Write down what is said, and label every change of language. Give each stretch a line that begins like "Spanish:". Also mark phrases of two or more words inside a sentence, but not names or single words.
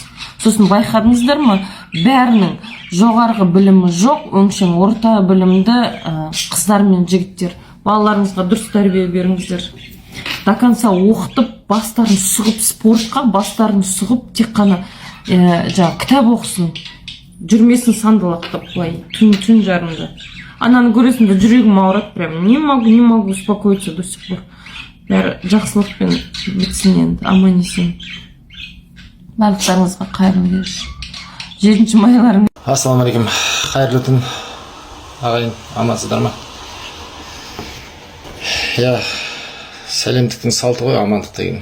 Kazakh: Сосын байқадыңыздар ма, бәрінің жоғарғы білімі жоқ, өңшең орта білімді қыздар мен жігіттер. Балаларыңызға дұрыс тәрбие беріңіздер.
Russian: До конца
Kazakh: оқытып, бастарын сұғып, спортқа бастарын сұғып, тек қана кітап оқысын. Жүрмесін сандалақтап, былай түн жарымда. Ананы көресің де жүрегім ауырады прям.
Russian: Не могу успокоиться до сих пор.
Kazakh: Бәрі жақсылықпен бітсін енді, аман есен. Барлықтарыңызға қайырлы кеш. 7 майларың. Ассалаумағалейкум. Қайырлы түн. Ағайын, амансыздар ма? Я, сәлемдіктің салты ғой, амандық деген.